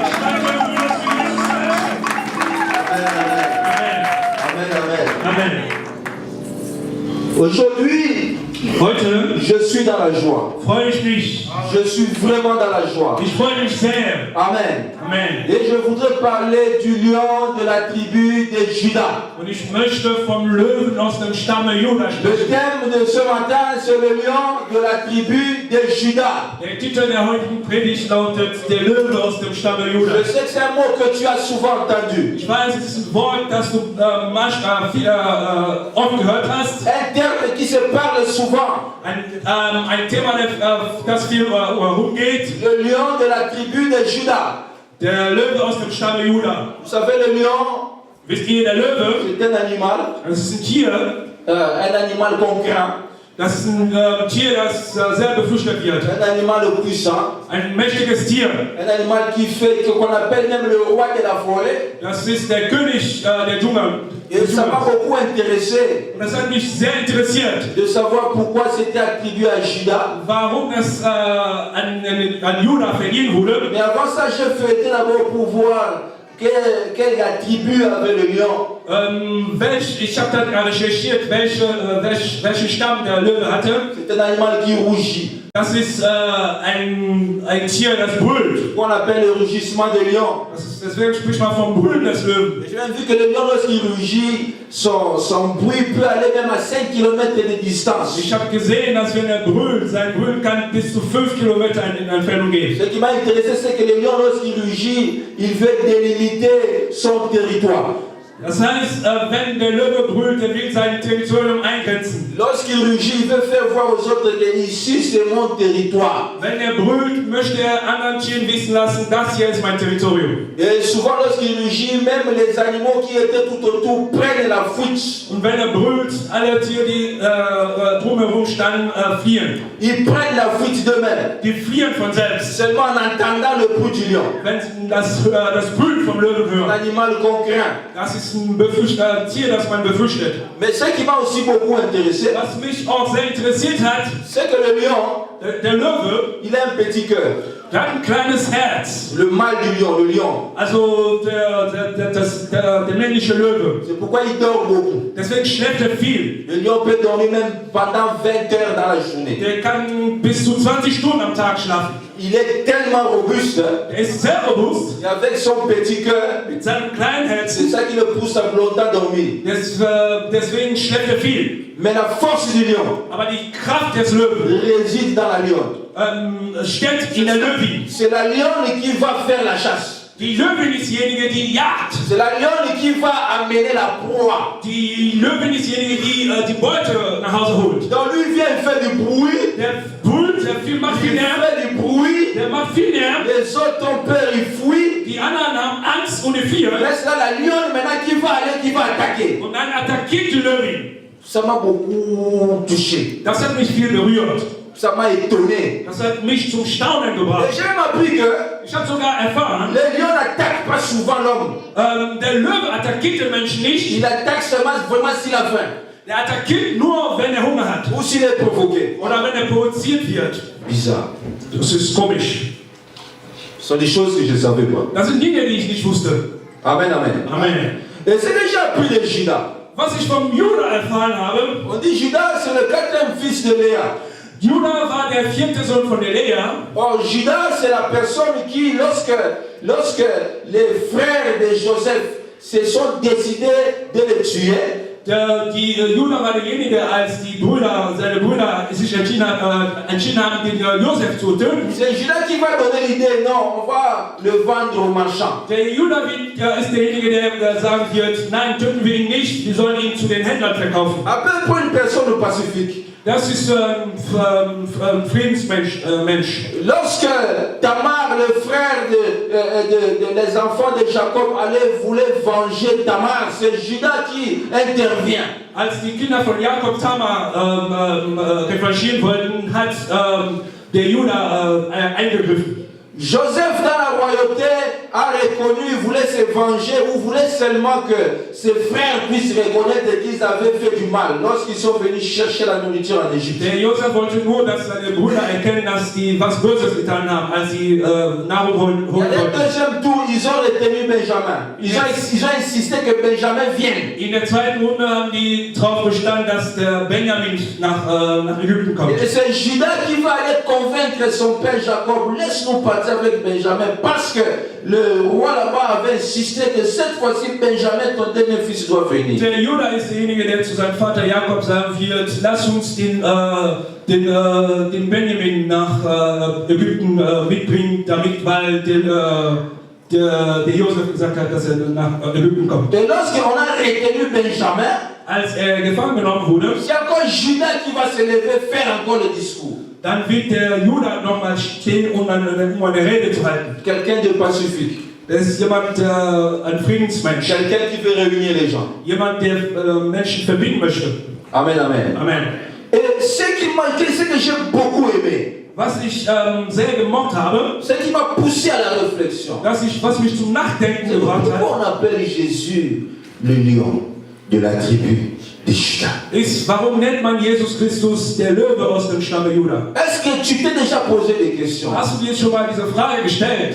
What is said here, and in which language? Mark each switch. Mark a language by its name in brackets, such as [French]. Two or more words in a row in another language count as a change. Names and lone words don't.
[French] Amen, amen. Amen. Aujourd'hui, je suis dans la joie. Je suis vraiment dans la joie. Amen. Amen. Et je voudrais parler du lion de la tribu de Juda. [German] Und ich möchte vom Löwen aus dem Stamme Juda [French] Le [German] sprechen. [French] thème de ce matin, c'est le lion de la tribu de Juda. [German] Der Titel der heutigen Predigt lautet Der Löwe aus dem Stamme Juda. [French] Je sais que c'est un mot que tu as souvent entendu. [German] Ich weiß, es ist ein Wort, das du oft gehört hast. [French] Un terme qui se parle souvent. [German] Ein Thema, das viel rumgeht. [French] Le lion de la tribu de Juda. [German] Der Löwe aus dem Stamme Juda. [French] Vous savez, le lion, [German] Wisst ihr, der Löwe, [French] c'est un animal. [German] das ist ein Tier, [French] Un animal qu'on craint. [German] das ist ein Tier, das sehr befürchtet wird. [French] Un animal puissant. [German] Ein mächtiges Tier. [French] Un animal qui fait, qu'on appelle même le roi de la forêt. [German] Das ist der König der Dschungel. [French] Et ça m'a beaucoup intéressé [German] Und das hat mich sehr interessiert, [French] de savoir pourquoi c'était attribué à Juda. [German] warum das an Juda verliehen wurde. [French] Mais avant ça, je feuilletais d'abord pour voir quelle attribut avait le lion. [German] Ich habe dann recherchiert, welchen Stamm der Löwe hatte. [French] C'est un animal qui rougit. [German] Das ist ein Tier, das brüllt. [French] Qu'on appelle le rugissement de lion. [German] Deswegen spricht man vom Brüllen des Löwen. [French] J'ai même vu que le lion, lorsqu'il rugit, son bruit peut aller même à 5 km de distance. [German] Ich habe gesehen, dass wenn er brüllt, sein Brüllen kann bis zu 5 Kilometer in Entfernung gehen. [French] Ce qui m'a intéressé, c'est que le lion, lorsqu'il rugit, il veut délimiter son territoire. [German] Das heißt, wenn der Löwe brüllt, er will sein Territorium eingrenzen. [French] Lorsqu'il rugit, il veut faire voir aux autres que ici c'est mon territoire. [German] Wenn er brüllt, möchte er anderen Tieren wissen lassen, das hier ist mein Territorium. [French] Et souvent lorsqu'il rugit, même les animaux qui étaient tout autour prennent la fuite. [German] Und wenn er brüllt, alle Tiere, die drumherum standen, fliehen. [French] Ils prennent la fuite d'eux-mêmes. [German] Die fliehen von selbst. [French] Seulement en entendant le bruit du lion. [German] Wenn sie das Brüllen vom Löwen [French] Un [German] hören. [French] animal qu'on craint. [German] Das ist ein Tier, das man befürchtet. [French] Mais ce qui m'a aussi beaucoup intéressé, [German] Was mich auch sehr interessiert hat, [French] c'est que le lion, [German] der Löwe, [French] il a un petit cœur. [German] der hat ein kleines Herz. [French] Le mâle du lion, le lion. [German] Also der männliche Löwe. [French] C'est pourquoi il dort beaucoup. [German] Deswegen schläft er viel. [French] Le lion peut dormir même pendant 20 heures dans la journée. [German] Der kann bis zu 20 Stunden am Tag schlafen. [French] Il est tellement robuste. [German] Er ist sehr robust. [French] Et avec son petit cœur, [German] Mit seinem kleinen [French] c'est [German] Herzen. [French] ça qui le pousse à longtemps dormir. [German] Deswegen schläft er viel. [French] Mais la force du lion [German] Aber die Kraft des Löwen [French] réside dans la lionne. [German] steckt in der Löwin. [French] C'est la lionne qui va faire la chasse. [German] Die Löwin ist diejenige, die jagt. [French] C'est la lionne qui va amener la proie. [German] Die Löwin ist diejenige, die die Beute nach Hause holt. [French] Donc lui vient faire du bruit. [German] Der brüllt, macht viel [French] Il [German] Lärm. [French] fait du bruit. [German] Der macht viel Lärm. [French] Les autres ont peur, ils fuient. [German] Die anderen haben Angst und fliehen. [French] Reste là la lionne maintenant qui va aller, qui va attaquer. [German] Und dann attackiert die Löwin. [French] Ça m'a beaucoup touché. [German] Das hat mich viel berührt. [French] ça m'a étonné. [German] Das hat mich zum Staunen [French] Et [German] gebracht. [French] j'ai même appris que [German] Ich habe sogar erfahren, [French] le lion n'attaque pas souvent l'homme. [German] der Löwe attackiert den Menschen nicht. [French] Il attaque seulement vraiment s'il a faim [German] Der attackiert nur, wenn er Hunger hat. [French] ou s'il est provoqué. [German] Oder wenn er provoziert wird. [French] Bizarre. [German] Das ist komisch. [French] Ce sont des choses que je ne savais pas. [German] Das sind Dinge, die ich nicht wusste. [French] Amen, amen. Amen. Et c'est que j'ai appris de Judas. [German] Was ich vom Judah erfahren habe, [French] On dit Judas, c'est le quatrième fils de Léa. [German] Judah war der 4. Sohn von der Lea. [French] Or, Judas, c'est la personne qui, lorsque les frères de Joseph se sont décidés de le tuer, [German] Judah war derjenige, als seine Brüder sich entschieden haben, den Josef zu töten. [French] c'est Judas qui va donner l'idée, non, on va le vendre au marchand. [German] Der Judah ist derjenige, der sagen wird, nein, töten wir ihn nicht, wir sollen ihn zu den Händlern verkaufen. [French] Appelle pour une personne pacifique. [German] Das ist ein Friedensmensch. [French] Lorsque Tamar, le frère des enfants de Jacob, voulait venger Tamar, c'est Judas qui intervient. [German] Als die Kinder von Jakob Tamar revanchieren wollten, hat der Judah eingegriffen. [French] Joseph dans la royauté a reconnu, il voulait se venger ou voulait seulement que ses frères puissent reconnaître qu'ils avaient fait du mal lorsqu'ils sont venus chercher la nourriture en Égypte. [German] Der Josef wollte nur, dass seine Brüder erkennen, dass die was Böses getan haben, als sie Nahrung holen [French] Dans le [German] wollten. [French] deuxième tour, ils ont retenu Benjamin. Ils ont insisté que Benjamin vienne. [German] In der zweiten Runde haben die darauf bestanden, dass der Benjamin nach Ägypten kommt. [French] Et c'est Judas qui va aller convaincre son père Jacob, laisse-nous partir avec Benjamin, parce que le roi là-bas avait insisté que cette fois-ci Benjamin, ton dernier fils, doit venir. [German] Der Judah ist derjenige, der zu seinem Vater Jakob sagen wird, lass uns den Benjamin nach Ägypten mitbringen, weil der Josef gesagt hat, dass er nach Ägypten kommt. [French] Et lorsqu'on a retenu Benjamin, [German] Als er gefangen genommen wurde, [French] c'est encore Judas qui va se lever, faire encore le discours. [German] dann wird der Judah nochmal stehen, um eine Rede zu halten. [French] Quelqu'un de pacifique. [German] Das ist jemand, ein Friedensmensch. [French] Quelqu'un qui veut réunir les gens. [German] Jemand, der Menschen verbinden möchte. [French] Amen, amen. Amen. Et ce que j'ai beaucoup aimé, [German] Was ich sehr gemocht habe, [French] ce qui m'a poussé à la réflexion, [German] was mich zum Nachdenken [French] c'est [German] gebracht [French] pourquoi [German] hat, [French] on appelle Jésus le lion de la tribu de Judas. [German] ist, warum nennt man Jesus Christus der Löwe aus dem Stamme Judah? [French] Est-ce que tu t'es déjà posé des questions? [German] Hast du dir schon mal diese Frage gestellt?